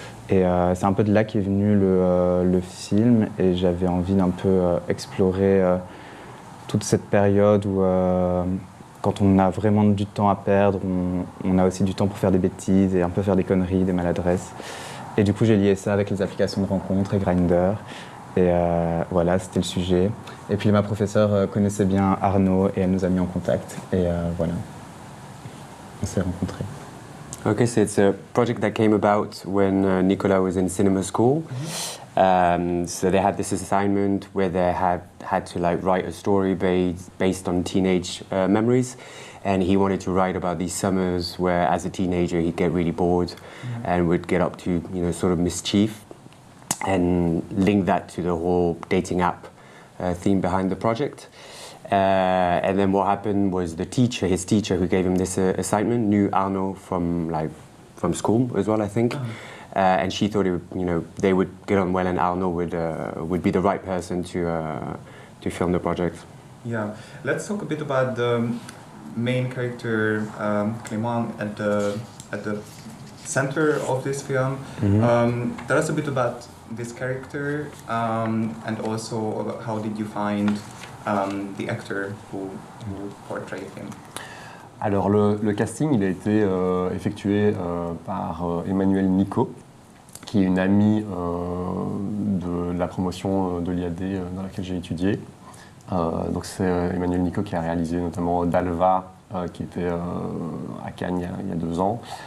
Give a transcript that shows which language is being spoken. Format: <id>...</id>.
<fr>Et c'est un peu de là qu'est venu le film, et j'avais envie d'un peu explorer toute cette période où, quand on a vraiment du temps à perdre, on a aussi du temps pour faire des bêtises et un peu faire des conneries, des maladresses. Et du coup, j'ai lié ça avec les applications de rencontres et Grindr. Et voilà, c'était le sujet. Et puis ma professeure connaissait bien Arnaud et elle nous a mis en contact. Et voilà, on s'est rencontrés.</fr> <en>Okay, so it's a project that came about when Nicolas was in cinema school. So they had this assignment where they had to like write a story based on teenage memories, and he wanted to write about these summers where, as a teenager, he'd get really bored and would get up to sort of mischief, and link that to the whole dating app theme behind the project. And then what happened was his teacher who gave him this assignment, knew Arnaud from school as well, I think. And she thought they would get on well, and Arnaud would be the right person to film the project. Yeah, let's talk a bit about the main character, Clément, at the center of this film. Tell us a bit about this character, and also how did you find the actor who portrayed him?</en> <fr>Alors le casting, il a été effectué par Emmanuel Nico, qui est une amie de la promotion de l'IAD dans laquelle j'ai étudié. Donc c'est Emmanuel Nico qui a réalisé notamment Dalva, qui était à Cannes il y a 2 ans.</fr>